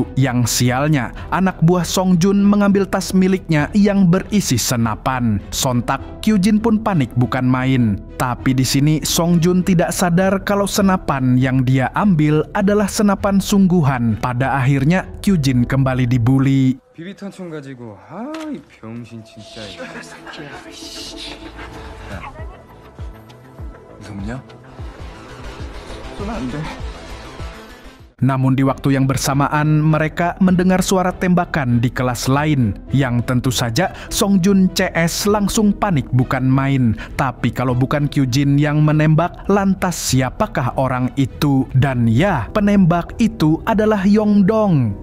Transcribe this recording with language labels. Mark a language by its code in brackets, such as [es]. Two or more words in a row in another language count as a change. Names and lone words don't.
[id] Yang sialnya, anak buah Songjun mengambil tas miliknya yang berisi senapan. Sontak, Kyujin pun panik bukan main. Tapi di sini Songjun tidak sadar kalau senapan yang dia ambil adalah adalah senapan sungguhan. Pada akhirnya Kyujin kembali dibully. [ko] 비비탄총 가지고 이 병신 진짜. 야, 무섭냐? 쏘면 안 돼. [id] Namun di waktu yang bersamaan mereka mendengar suara tembakan di kelas lain, yang tentu saja Songjun CS langsung panik bukan main. Tapi kalau bukan Kyujin yang menembak, lantas siapakah orang itu? Dan ya, penembak itu adalah Yongdong.